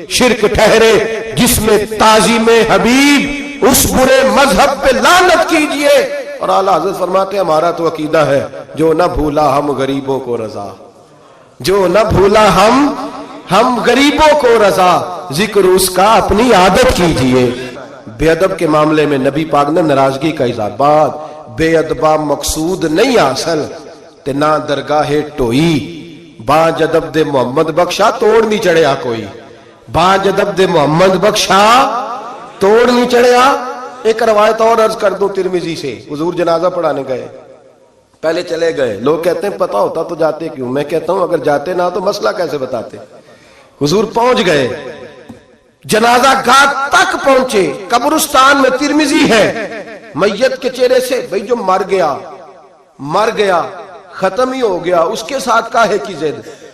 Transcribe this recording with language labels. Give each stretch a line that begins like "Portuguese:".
Urdu: شرک ٹھہرے جس میں تعظیم حبیب, اس برے مذہب پہ لعنت کیجئے. اور اعلیٰ حضرت فرماتے ہیں ہمارا تو عقیدہ ہے جو نہ بھولا ہم غریبوں کو رضا, جو نہ بھولا ہم غریبوں کو رضا, ذکر اس کا اپنی عادت کیجئے. بے ادب کے معاملے میں نبی پاک نے ناراضگی کا اظہار.
Punjabi: بات بے ادبہ مقصود نہیں اصل تے نہ درگاہ ٹوئی, باج ادب دے محمد بخشا توڑ نہیں چڑھیا کوئی, باج ادب دے محمد بخشا توڑ نہیں چڑھیا.
Urdu: ایک روایت اور عرض کر دوں ترمذی سے. حضور جنازہ پڑھانے گئے, پہلے چلے گئے, لوگ کہتے ہیں پتہ ہوتا تو جاتے کیوں. میں کہتا ہوں اگر جاتے نہ تو مسئلہ کیسے بتاتے. حضور پہنچ گئے, جنازہ گاہ تک پہنچے, قبرستان میں ترمذی ہے, میت کے چہرے سے بھئی جو مر گیا ختم ہی ہو گیا, اس کے ساتھ کاہے کی ضد.